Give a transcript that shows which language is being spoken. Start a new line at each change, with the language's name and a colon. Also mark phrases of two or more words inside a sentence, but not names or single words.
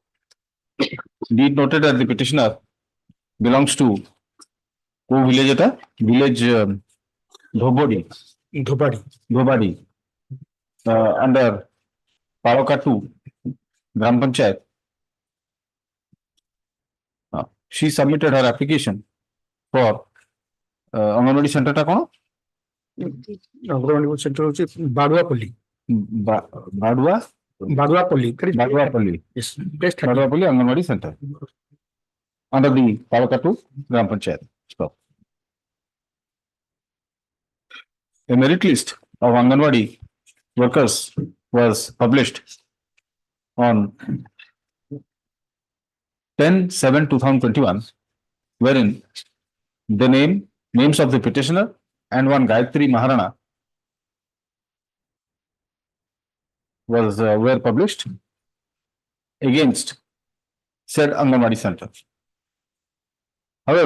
English: Indeed noted that the petitioner belongs to village Dhobadi under Paroka 2 Gram Panchayat. She submitted her application for Anganwadi center
Odia: ତା କଣ?
English: Anganwadi center hoche Baduapalli. Baduapalli. Yes. Best Baduapalli Anganwadi center under the Paroka 2 Gram Panchayat. Stop. A merit list of Anganwadi workers was published on 10/7/2021, wherein the names of the petitioner and one Gayatri Maharana were published against said Anganwadi center.